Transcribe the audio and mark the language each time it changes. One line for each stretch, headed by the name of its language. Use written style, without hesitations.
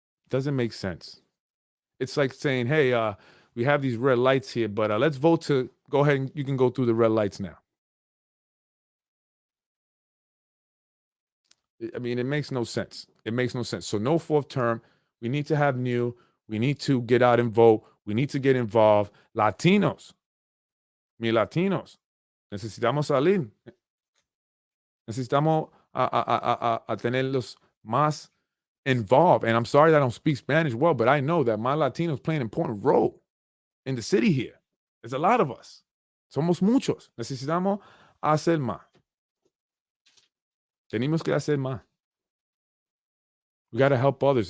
English: Doesn't make sense. It's like saying, hey, we have these red lights here, but let's vote to go ahead and you can go through the red lights now. I mean, it makes no sense. It makes no sense. So no fourth term. We need to have new. We need to get out and vote. We need to get involved. Latinos.
Spanish: mis latinos, necesitamos salir. Necesitamos a tenerlos más involved.
English: And I'm sorry that I don't speak Spanish well, but I know that my Latinos play an important role in the city here. There's a lot of us.
Spanish: Somos muchos. Necesitamos hacer más. Tenemos que hacer más.
English: We got to help others.